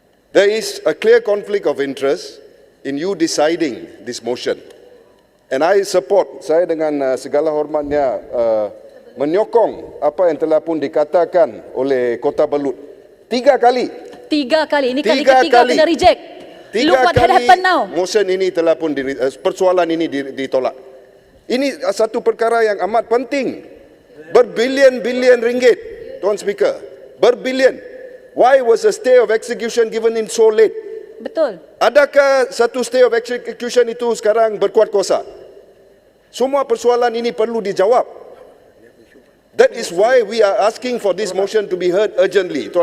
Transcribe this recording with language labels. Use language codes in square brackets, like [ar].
[en] There is a clear conflict of interest in you deciding this motion. And I support, [ms] saya dengan segala hormatnya menyokong apa yang telah pun dikatakan oleh Kota Belut 3 kali. 3 kali. Ini kali Tiga ketiga kali. kena reject. [en] Look what had happened now. [ms] Motion ini telah pun persoalan ini ditolak. Ini satu perkara yang amat penting. Berbilion-bilion ringgit, Tuan Speaker. Berbilion. [en] Why was a stay of execution given in so late? [ms] Betul. Adakah satu stay of execution itu sekarang berkuat kuasa? Semua persoalan ini perlu dijawab. [en] That is why we are asking for this motion to be heard urgently.